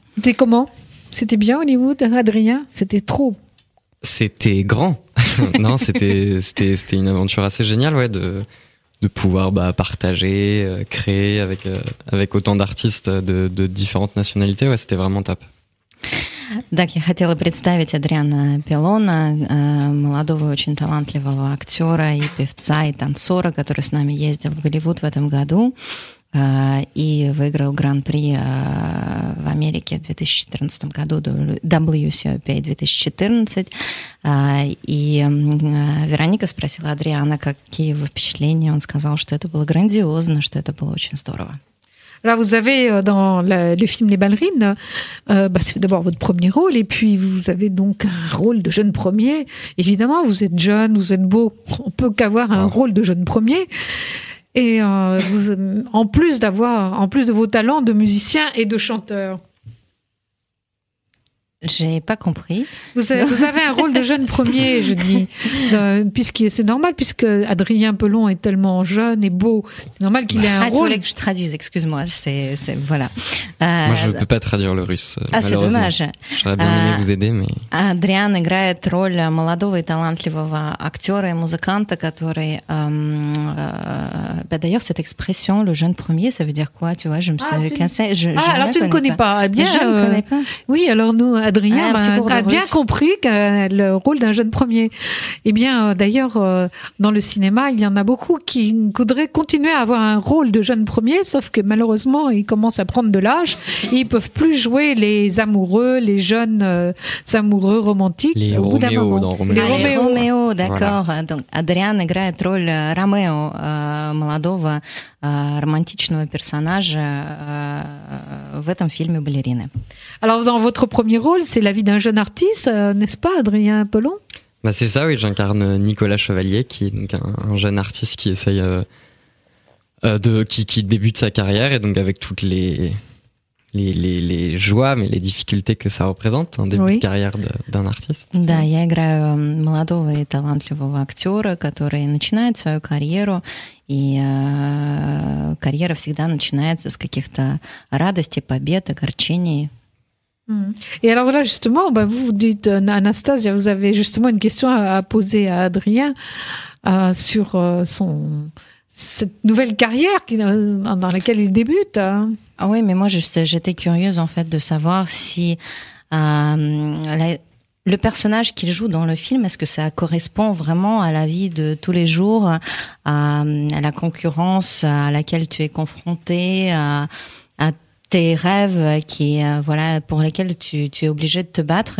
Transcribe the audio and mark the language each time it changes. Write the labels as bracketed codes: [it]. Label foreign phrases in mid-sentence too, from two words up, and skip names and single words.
[fr] C'était comment? C'était bien Hollywood, Adrien? C'était trop? C'était grand. Non, c'était une aventure assez géniale, ouais, de pouvoir partager, créer avec autant d'artistes de différentes nationalités. Ouais, c'était vraiment top. [ru] Так, я хотела представить Адриана Пелона, молодого, очень талантливого актера и певца, и танцора, который с нами ездил в Голливуд в этом году и выиграл Гран-при в Америке в 2014 году, WCOPA 2014. И Вероника спросила Адриана, какие его впечатления. Он сказал, что это было грандиозно, что это было очень здорово. [fr] Là, vous avez dans le film Les Ballerines, c'est d'abord votre premier rôle, et puis vous avez donc un rôle de jeune premier. Évidemment, vous êtes jeune, vous êtes beau, on peut qu'avoir un rôle de jeune premier. Et en plus de vos talents de musicien et de chanteur. J'ai pas compris. Vous avez un rôle de jeune premier, je dis, c'est normal, puisque Adrien Pelon est tellement jeune et beau, c'est normal qu'il ait un rôle. Tu voulais que je traduise, excuse-moi, voilà. Moi, je peux pas traduire le russe. C'est dommage. J'aurais bien aimé vous aider, mais... [ru] Adrien играет роль молодого и талантливого актера и музыканта, который... [fr] D'ailleurs, cette expression, le jeune premier, ça veut dire quoi? Tu vois, je me suis cassée. Alors tu ne connais pas. Eh bien, je ne connais pas. Oui, alors nous, Adrien a bien compris que le rôle d'un jeune premier. Eh bien, d'ailleurs, dans le cinéma, il y en a beaucoup qui voudraient continuer à avoir un rôle de jeune premier, sauf que malheureusement, ils commencent à prendre de l'âge et ils peuvent plus jouer les amoureux, les jeunes amoureux romantiques. Les Roméo dans Roméo. Les Roméo, d'accord. Voilà. Donc, [ru] Адриан играет роль Ромео, молодого романтичного персонажа в этом фильме «Балерины». [fr] Alors, dans votre premier rôle, c'est la vie d'un jeune artiste, n'est-ce pas, Adrien Pelon? C'est ça, oui. J'incarne Nicolas Chevalier, qui est donc un jeune artiste qui essaye qui débute sa carrière, et donc avec toutes les joies, mais les difficultés que ça représente, un début de carrière d'un артист. [ru] Да, я играю молодого и талантливого актера, который начинает свою карьеру, и карьера всегда начинается с каких-то радостей, побед, огорчений. [fr] Et alors là, justement, vous dites, Anastasia, vous avez justement une question à poser à Adrien sur cette nouvelle carrière dans laquelle il débute. Ah oui, mais moi, j'étais curieuse, en fait, de savoir si le personnage qu'il joue dans le film, est-ce que ça correspond vraiment à la vie de tous les jours, à la concurrence à laquelle tu es confronté, à tes rêves pour lesquels tu es obligé de te battre?